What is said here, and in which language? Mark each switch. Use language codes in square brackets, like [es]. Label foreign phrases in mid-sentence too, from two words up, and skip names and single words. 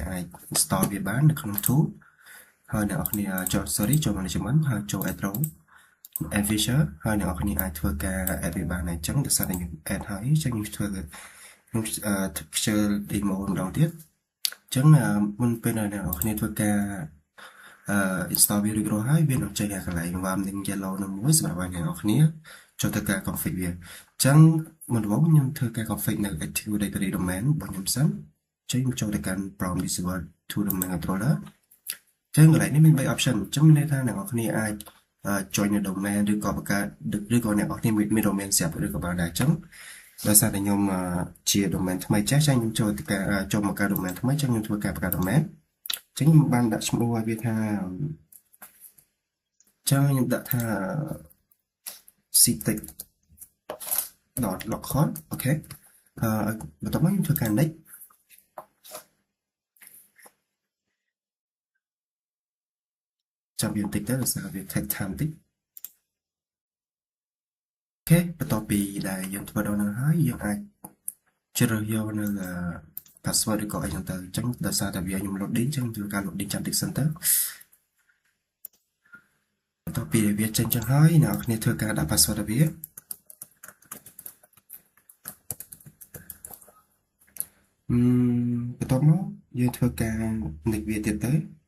[km] អាច install វាបាននៅក្នុង tool ហើយអ្នកនរគ្នាចូល management ហើយចូល intro [en] add feature [km] ហើយអ្នកនរគ្នាអាចធ្វើការ add វាបានហើយចឹងដោយសារតែខ្ញុំ add ហើយចឹងខ្ញុំធ្វើខ្ញុំខ្ជិល demo ម្ដងទៀតចឹងមុនពេលអ្នកនរគ្នាធ្វើការinstall វារួចរាល់ហើយវានឹងចេញកន្លែង [en] warning yellow [km] នឹងមួយសម្រាប់ឲ្យអ្នកនរ គ្នាចូលទៅការ config វាចឹងមុនដំបូងខ្ញុំធ្វើការ config នៅ [en] active directory domain [km] របស់ខ្ញុំសិនចឹងខ្ញុំចូលទៅកាន់ [en] prompt disable to domain controller [km] ចឹងកន្លែងនេះមាន3 option ចឹងមានន័យថាអ្នកនរគ្នាអាច join នៅ domain ឬក៏បង្កើតឬក៏អ្នកនរគ្នាមាន domain ស្រាប់ឬក៏បានដែរចឹងដោយសារតែខ្ញុំជា domain ថ្មីចាស់ចឹងខ្ញុំចូលទៅការចូលមកការ domain ថ្មីចឹងខ្ញុំធ្វើការបង្កើត domain ចឹងខ្ញុំបានដាក់ឈ្មោះឲ្យវាថា ចឹងខ្ញុំដាក់ថា citec.lockhart អូខេបន្ទាប់មកខ្ញុំធ្វើការ next ចាំវាបន្តិចទៅដោយសារវា [en] take time [km] បន្តិចអូខេបន្ទាប់ពីដែលយើងធ្វើដល់នោះហើយយើងអាចជ្រើសយកនៅ password ឬក៏អីចឹងទៅអញ្ចឹងដោយសារតែវាខ្ញុំ loading អញ្ចឹងធ្វើការ loading ចាំតិចសិនទៅ បន្ទាប់ពីវាចេញចឹងហើយអ្នកនរគ្នាធ្វើការដាក់ password ឲ្យវាបន្ទាប់មកយើងធ្វើការ next វាទៀតទៅ